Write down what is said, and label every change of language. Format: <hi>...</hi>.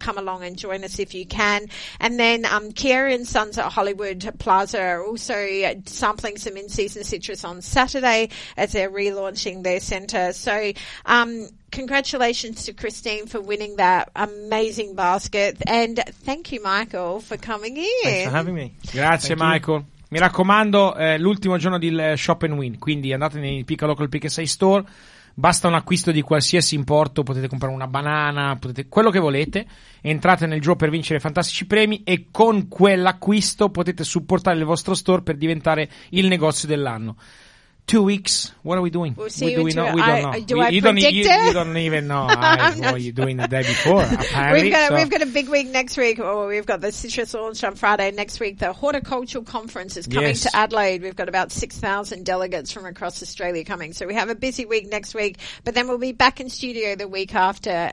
<en>Come along and join us if you can. And then Kiara and Sons at Hollywood Plaza are also sampling some in-season citrus on Saturday as they're relaunching their center. So congratulations to Christine for winning that amazing basket, and thank you Michael for coming in. Thanks for having me.</en> <it>Grazie.</it> <en>Thank Michael you.</en> <it>Mi raccomando, l'ultimo giorno del Shop and Win, quindi andate nei Pick a Local Pick a Say store, basta un acquisto di qualsiasi importo, potete comprare una banana, potete quello che volete, entrate nel gioco per vincere fantastici premi e con quell'acquisto potete supportare il vostro store per diventare il negozio dell'anno.</it> <en>2 weeks, what are we doing? We'll see you in 2 weeks. You don't even know what you're doing the day before, apparently. We've got a big week next week. Oh, we've got the citrus launch on Friday. Next week, the horticultural conference is coming to Adelaide. We've got about 6,000 delegates from across Australia coming. So we have a busy week next week, but then we'll be back in studio the week after.</en>